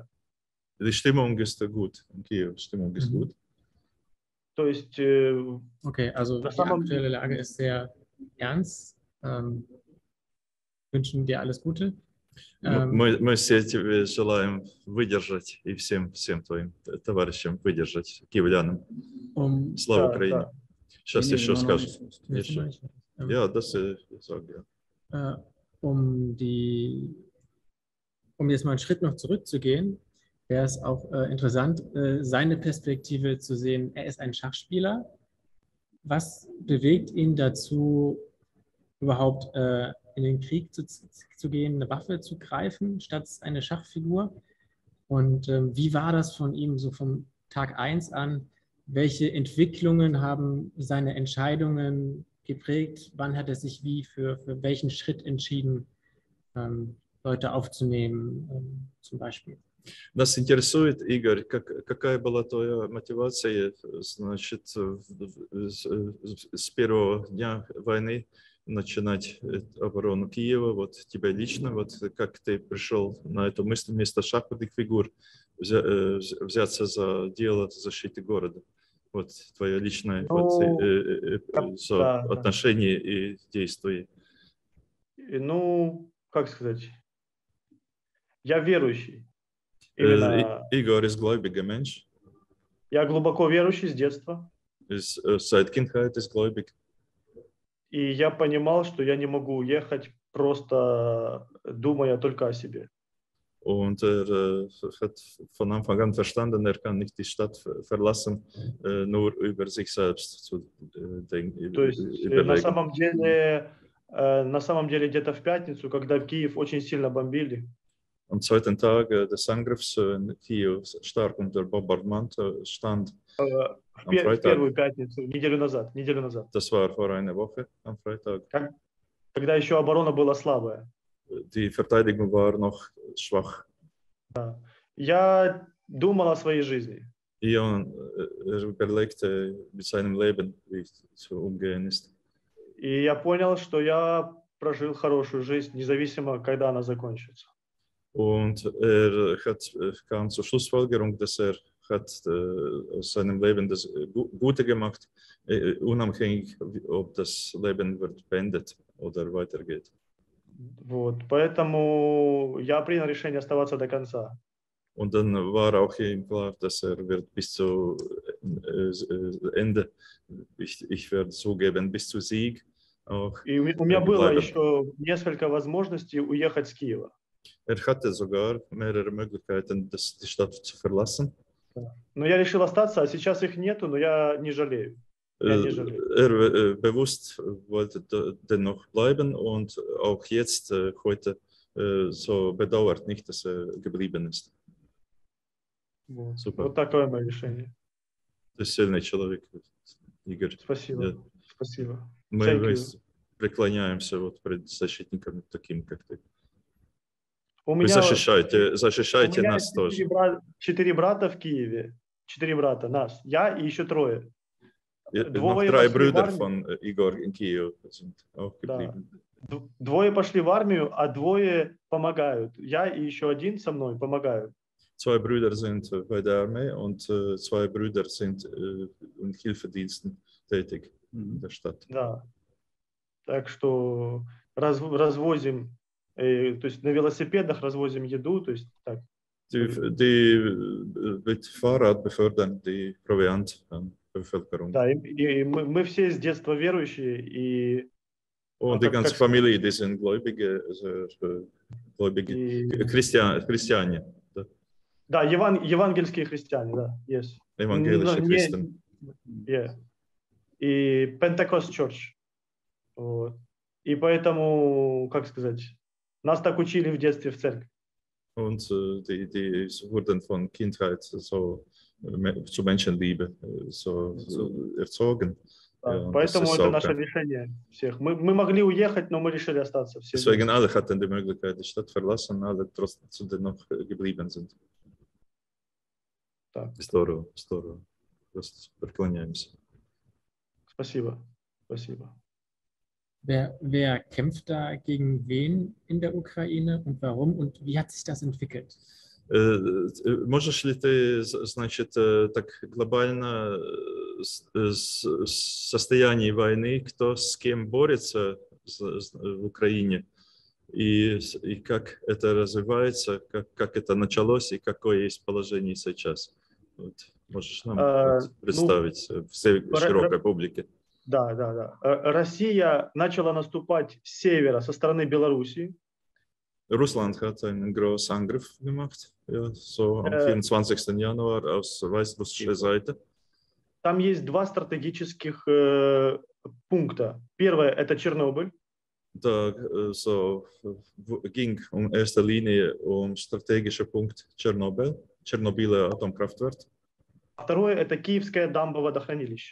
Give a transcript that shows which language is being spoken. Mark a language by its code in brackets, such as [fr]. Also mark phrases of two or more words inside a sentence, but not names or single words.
[de] Die Stimmung ist gut. In Kiew, Stimmung ist gut. [ru] То есть [de] Okay, also [ru] на [de] die [ru] самом [de] aktuelle Lage ist sehr ernst. Wünschen dir alles Gute. [ru] Мы все тебе желаем выдержать и всем твоим товарищам выдержать, киевлянам. Слава да, Украине. да. Сейчас [de] Nee, [ru] еще [de] noch [ru] скажешь. [de] nicht. Willst du [ru] Еще. [de] noch nicht? Ja, das sage ja. Um jetzt mal einen Schritt noch zurückzugehen, wäre es auch interessant, seine Perspektive zu sehen. Er ist ein Schachspieler. Was bewegt ihn dazu, überhaupt in den Krieg zu gehen, eine Waffe zu greifen, statt eine Schachfigur? Und wie war das von ihm so vom Tag 1 an? Welche Entwicklungen haben seine Entscheidungen geprägt? Wann hat er sich wie für welchen Schritt entschieden, Leute aufzunehmen, zum Beispiel? [ru] Нас интересует, Игорь, какая была твоя мотивация, значит, с первого дня войны начинать оборону Киева, вот тебя лично, вот как ты пришел на эту мысль вместо шахматных фигур взяться за дело защиты города? Вот твое личное отношение и действие. Ну, как сказать, я верующий. Именно [de] Igor ist gläubiger Mensch. [ru] я глубоко верующий с детства. [de] Seit Kindheit ist gläubig. [ru] И я понимал, что я не могу уехать, просто думая только о себе. [de] Und hat von Anfang an verstanden, kann nicht die Stadt verlassen, nur über sich selbst zu denken. [ru] То есть на самом деле где-то в пятницу, когда Киев очень сильно бомбили, [de] Am zweiten Tag des Angriffs in Kiew stark unter Bombardement stand. [ru] в первую пятницу, неделю назад. [de] Das war vor einer Woche am Freitag. [ru] Когда еще оборона была слабая. [de] Die Verteidigung war noch schwach. [ru] Я думал о своей жизни. [de] Und überlegte mit seinem Leben, wie es zu umgehen ist. [ru] И я понял, что я прожил хорошую жизнь, независимо, когда она закончится. [de] Und kam zur Schlussfolgerung, dass hat aus seinem Leben das Gute gemacht, unabhängig, ob das Leben wird beendet oder weitergeht. [ru] Вот, поэтому я принял решение оставаться до конца. [de] Und dann war auch ihm klar, dass wird bis zu Ende, ich werde zugeben, bis zu Sieg auch. [ru] И у меня было еще несколько возможностей уехать с Киева. [de] Hatte sogar mehrere Möglichkeiten, die Stadt zu verlassen. [ru] Но я решил остаться, а сейчас их нету, но я не жалею. [de] Bewusst wollte dennoch bleiben und auch jetzt heute so bedauert nicht, dass geblieben ist. Super. [ru] Вот такое мое решение. Ты сильный человек, Игорь. Спасибо. Спасибо. Мы преклоняемся вот перед защитниками таким, как ты. Вы защищаете нас тоже. 4 брата в Киеве. 4 брата, нас. Я и еще 3. [de] Noch 3 Brüder von Igor in Kiew sind auch geblieben. [ru] 2 пошли в армию, а 2 помогают. Я и еще 1 со мной помогают. [de] 2 Brüder sind bei der Armee und 2 Brüder sind in Hilfediensten tätig in der Stadt. [ru] Да. Так что развозим, то есть на велосипедах развозим еду, то есть так. [de] Die mit Fahrrad befördern die Proviant an Bevölkerung. [ru] Да, и мы все с детства верующие и [de] und die ganze Familie, die sind Gläubige, Christiane. [ru] Да, евангельские христиане, да, [en] yes. [de] Evangelische Christen. [en] Yeah. И Pentecost Church. [ru] Вот. И поэтому, как сказать, нас так учили в детстве в церкви. Und die wurden von Kindheit so zu Menschenliebe so erzogen. Да, поэтому это наше решение всех. Мы могли уехать, но мы решили остаться. Deswegen alle hatten die Möglichkeit, die Stadt verlassen, alle trotzdem dennoch geblieben sind. Так, Здорово, здорово. Просто преклоняемся. спасибо, спасибо. [de] Wer kämpft da gegen wen in der Ukraine und warum und wie hat sich das entwickelt? [ru] Можешь ли ты, значит, так глобально состояние войны, кто с кем борется в Украине, и как это развивается, как это началось и какое есть положение сейчас? Вот. Можешь нам представить всей широкой публике? Да. Россия начала наступать с севера, со стороны Белоруссии. [de] Russland hat einen großen Angriff gemacht, ja, so am 24. Januar aus weißrussischer Seite. [ru] Там есть два стратегических пункта. Первое – это Чернобыль. [de] Da so ging erster Linie strategischer Punkt Tschernobyler Atomkraftwerk. [ru] Второе – это Киевское дамбоводохранилище.